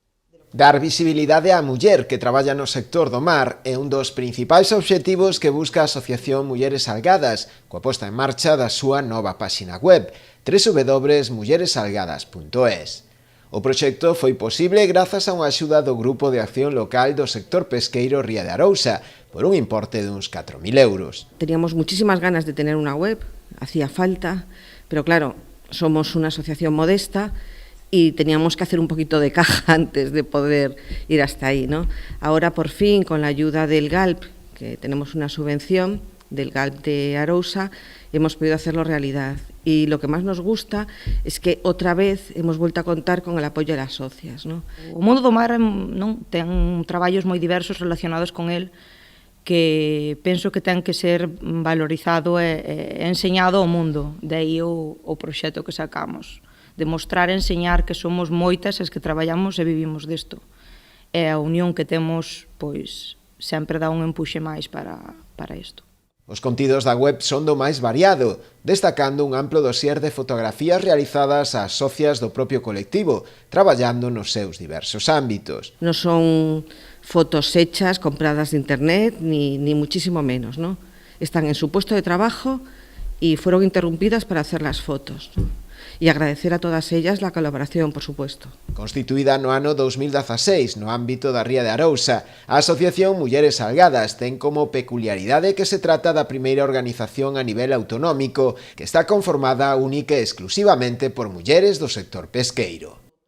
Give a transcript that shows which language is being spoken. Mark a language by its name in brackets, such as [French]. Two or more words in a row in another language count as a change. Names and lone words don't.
[Galician] Dar visibilidade á muller que traballa no sector do mar é un dos principais obxectivos que busca a Asociación Mulleres Salgadas, coa posta en marcha da súa nova páxina web, www.mulleresalgadas.es. O proxecto foi posible grazas a unha axuda do Grupo de Acción Local do sector pesqueiro Ría de Arousa, por un importe de uns 4.000 euros. [Spanish] Teníamos muchísimas ganas de tener una web, hacía falta, pero claro, somos una asociación modesta y teníamos que hacer un poquito de caja antes de poder ir hasta ahí, ¿no? Ahora, por fin, con la ayuda del GALP, que tenemos una subvención del GALP de Arousa, hemos podido hacerlo realidad. Y lo que más nos gusta es que otra vez hemos vuelto a contar con el apoyo de las socias, ¿no? [Galician] O mundo do mar non ten traballos moi diversos relacionados con el que penso que ten que ser valorizado e enseñado ao mundo. De aí o proxecto que sacamos. Demostrar e enseñar que somos moitas as que traballamos e vivimos disto. E a unión que temos, pois, sempre dá un empuxe máis para isto. Os contidos da web son do máis variado, destacando un amplo dosier de fotografías realizadas ás socias do propio colectivo, traballando nos seus diversos ámbitos. [Spanish] No son fotos hechas, compradas de internet, ni muchísimo menos, ¿no? Están en su puesto de trabajo y fueron interrumpidas para hacer las fotos, ¿no? Y agradecer a todas ellas la colaboración, por supuesto. [Galician] Constituída no ano 2016 no ámbito da Ría de Arousa, a Asociación Mulleres Salgadas ten como peculiaridade que se trata da primeira organización a nivel autonómico que está conformada única e exclusivamente por mulleres do sector pesqueiro.